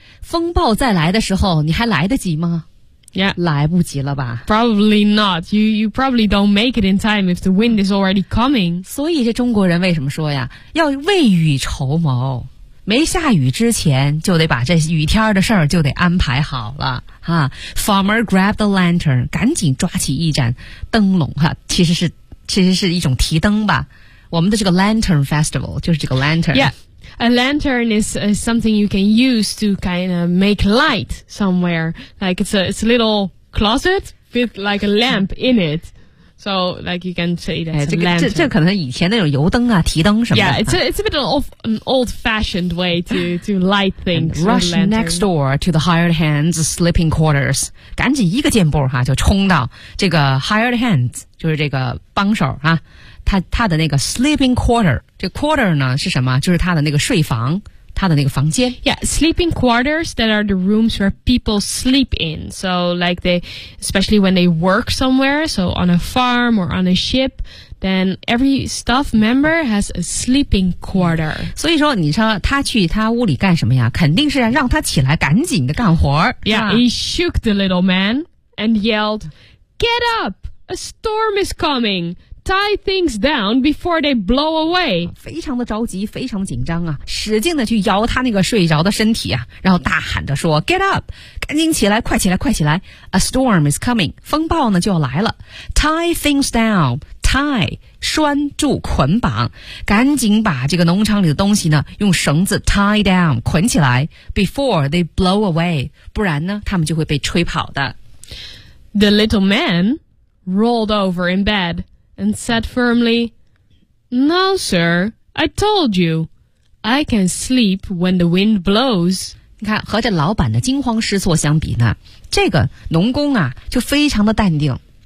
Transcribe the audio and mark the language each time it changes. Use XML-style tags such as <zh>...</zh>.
<zh>风暴再来的时候你还来得及吗 Yeah. 来不及了吧</zh> <en>Probably not, you probably don't make it in time if the wind is already coming.</en> <zh>所以这中国人为什么说呀要未雨绸缪没下雨之前就得把这雨天的事儿就得安排好了哈</zh> <en>Farmer grabbed the lantern,</en> <zh>赶紧抓起一盏灯笼哈其实是一种提灯吧。我们的这个 lantern festival 就是这个 lantern。</zh> <en>Yeah, a lantern is something you can use to kind of make light somewhere. Like it's a little closet with like a lamp in it. So like you can say that's a lantern.</en> <zh>这可能以前那种油灯啊提灯什么的。</zh> <en>Yeah, it's a bit of an old-fashioned way to light things. Rush next door to the hired hand's sleeping quarters.</en> <zh>赶紧一个箭步哈就冲到这个 hired hand's. 就是这个帮手啊他的那个 sleeping quarter, 这 quarter 呢是什么就是他的那个睡房他的那个房间。</zh> <en>Yeah, sleeping quarters that are the rooms where people sleep in. So like they, especially when they work somewhere, so on a farm or on a ship, then every staff member has a sleeping quarter.</en> <zh>所以说你说他去他屋里干什么呀肯定是让他起来赶紧的干活。</zh> <en>Yeah, he shook the little man and yelled, get up! A storm is coming. Tie things down before they blow away.</en> <zh>非常的着急，非常紧张啊！使劲的去摇他那个睡着的身体啊，然后大喊着说 ：</zh> <en>“Get up!</en> <zh>赶紧起来，快起来，快起来 ！</zh> <en>A storm is coming.</en> <zh>风暴呢就要来了。</zh> <en>Tie things down.</en> <zh>Tie 拴住捆绑，赶紧把这个农场里的东西呢用绳子</zh> <en>tie down</en> <zh>捆起来 ，</zh> <en>before they blow away.</en> <zh>不然呢，他们就会被吹跑的。”</zh> <en>The little man rolled over in bed and said firmly, No, sir, I told you, I can sleep when the wind blows.</en> <zh>你看，和这老板的惊慌失措相比呢，这个农工啊，就非常的淡定。</zh>